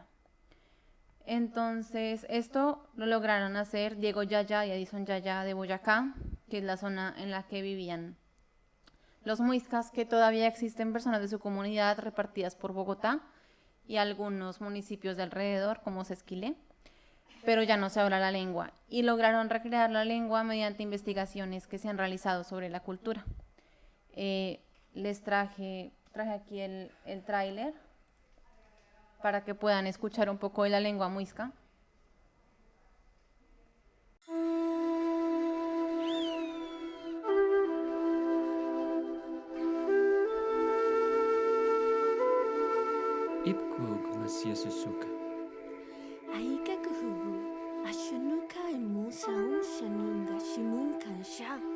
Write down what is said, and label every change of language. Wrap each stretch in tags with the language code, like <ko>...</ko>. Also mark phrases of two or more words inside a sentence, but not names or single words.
<es>Entonces esto lo lograron hacer Diego Yaya y Edison Yaya de Boyacá, que es la zona en la que vivían los muiscas, que todavía existen personas de su comunidad repartidas por Bogotá y algunos municipios de alrededor, como Sesquilé, pero ya no se habla la lengua, y lograron recrear la lengua mediante investigaciones que se han realizado sobre la cultura. Les traje aquí el tráiler para que puedan escuchar un poco de la lengua muisca.</es> <chb>Ipkug Masiesusuka. Aika kuhubu, ashunuka emu saum shanunga shimun kansha.</chb>